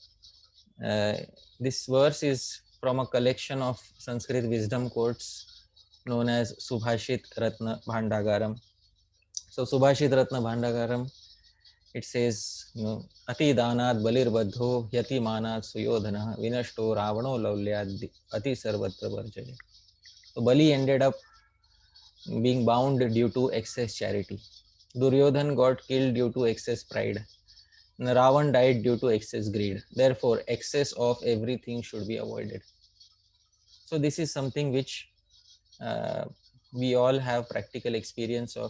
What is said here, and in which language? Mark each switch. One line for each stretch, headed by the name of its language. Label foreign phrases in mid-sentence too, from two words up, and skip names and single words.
English: This verse is from a collection of Sanskrit wisdom quotes known as Subhashit Ratna Bhandagaram. So Subhashit Ratna Bhandagaram, it says,
Sanskrit: अति दानाद् बलिर् बद्धो याति मानात् सुयोधन विनष्टो रावणो लौल्याद् अति सर्वत्र वर्जयेत्.
English: So Bali ended up being bound due to excess charity. Duryodhan got killed due to excess pride. Ravan died due to excess greed. Therefore, excess of everything should be avoided. So this is something which uh, we all have practical experience of.